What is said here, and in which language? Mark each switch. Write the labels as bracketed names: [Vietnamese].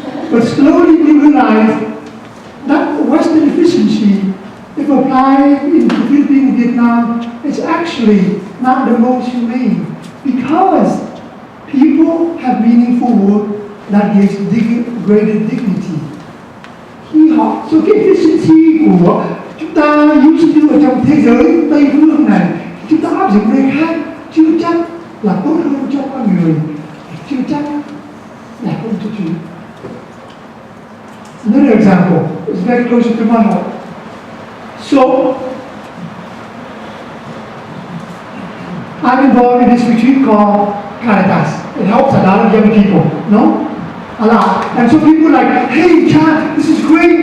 [English] But slowly we realize that Western efficiency, if applied in the Philippines and Vietnam, it's actually not the most humane, because people have meaningful work that gives greater dignity. [Vietnamese] So cái efficiency của chúng ta use như ở trong thế giới Tây phương này, chúng ta áp dụng nơi khác chưa chắc là tốt hơn cho con người, chưa chắc là không cho Chúa. [English] Another example is very close to my heart. So I'm involved in this retreat called Caritas. It helps a lot of young people, no? A lot. And so people are like, hey, Chad, this is great.